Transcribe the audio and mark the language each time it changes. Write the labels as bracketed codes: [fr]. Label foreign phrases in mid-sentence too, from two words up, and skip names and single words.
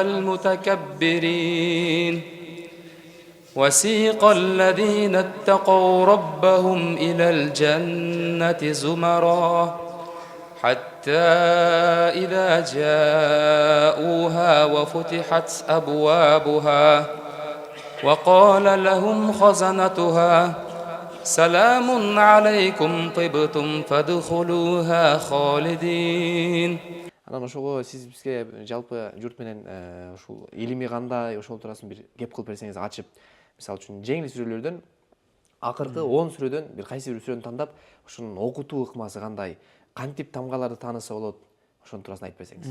[ar] المتكبرين وسيق الذين اتقوا ربهم إلى الجنة زمرا حتى إذا جاءوها وفتحت أبوابها وقال لهم خزنتها سلام عليكم طبتم فادخلوها خالدين. [ky] Анан ошого сиз бизге жалпы журт менен ушул илими кандай, ошол турасында бир кеп кылып берсеңиз ачып. Мисалы үчүн жеңил сүрөлөрдөн акыркы 10 сүрөдөн бир кайсы бир сүрөнү тандап, ошонун окутуу ыкмасы кандай, кантип тамгаларды тааныса болот, ошонун туурасында айтып берсеңиз.